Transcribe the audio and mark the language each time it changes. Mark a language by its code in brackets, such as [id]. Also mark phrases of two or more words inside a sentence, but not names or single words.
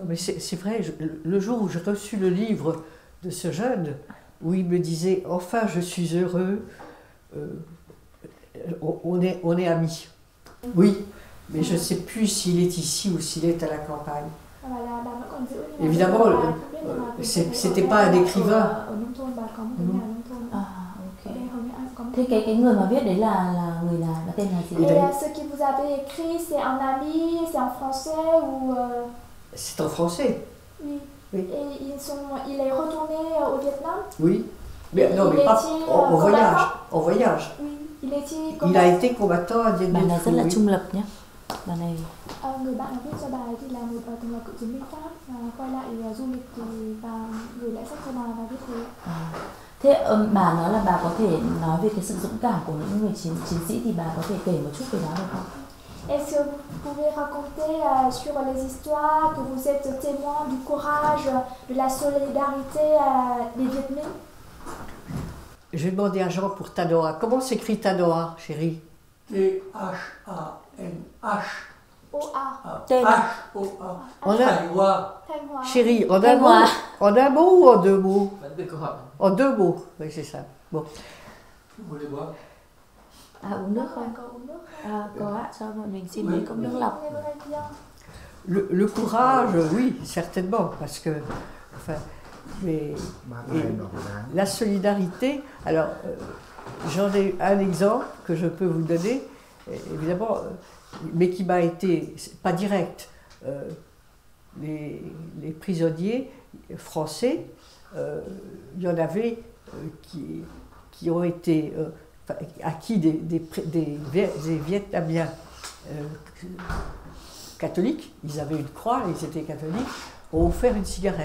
[fr] Mais c'est vrai, le jour où j'ai reçu le livre de ce jeune, où il me disait « Enfin, je suis heureux, on est amis ». Oui, mais je ne sais plus s'il est ici ou s'il est à la campagne. Évidemment, c'était pas un écrivain. [vi] Thế cái người mà viết đấy là người nào, là tên là gì? [fr] Et ce que vous avez écrit, c'est un ami, c'est en français ou C'est en français. Oui. Oui. Et il est retourné au Vietnam? Oui. Mais non, mais pas en voyage. En voyage. Oui. Il a été combattant à Dien Bien Phu. [vi] Bạn này rất là trung lập nhé. Bạn này người bạn viết cho bà thì là một từng là cựu chiến binh Pháp, quay lại du lịch thì bà gửi lại sách cho bà và viết thế. Thế bà nói là bà có thể nói về cái sự dũng cảm của những người chiến sĩ, thì bà có thể kể một chút về đó được không? [fr] Est-ce que vous pouvez raconter sur les histoires que vous êtes témoin du courage, de la solidarité des Viet Minh? Je vais demander à Jean pour Tanoa. Comment s'écrit Tanoa, chérie? T-H-A-N-H. O-A. Thanh Hoa. Chérie, en un mot ou en 2 mots? En 2 mots, oui c'est ça. Bon. Vous voulez boire? [vi] Uống nước không? Có uống nước. Có ạ, cho bọn mình xin mấy cốc nước lọc. [fr] Le courage, oui, certainement, parce que, enfin, mais la solidarité. Alors, j'en ai un exemple que je peux vous donner. évidemment, mais qui m'a été, pas direct, les prisonniers français, il y en avait qui ont été à qui des Vietnamiens catholiques, ils avaient une croix, ils étaient catholiques, ont offert une cigarette.